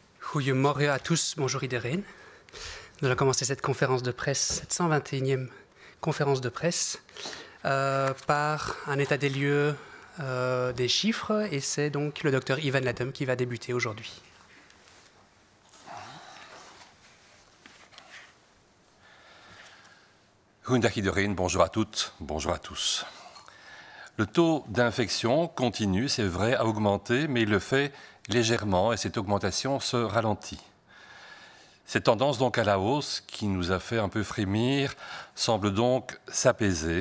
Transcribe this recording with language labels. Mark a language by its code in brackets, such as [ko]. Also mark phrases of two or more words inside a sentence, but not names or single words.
[fr] Goedemorgen à tous, bonjour iedereen. Nous allons commencer cette conférence de presse, cette 121e conférence de presse, par un état des lieux des chiffres, et c'est donc le docteur Ivan Latoum qui va débuter aujourd'hui. [nl] Goedendag iedereen, [fr] bonjour à toutes, bonjour à tous. Le taux d'infection continue, c'est vrai, à augmenter, mais il le fait légèrement et cette augmentation se ralentit. Cette tendance donc à la hausse qui nous a fait un peu frémir semble donc s'apaiser.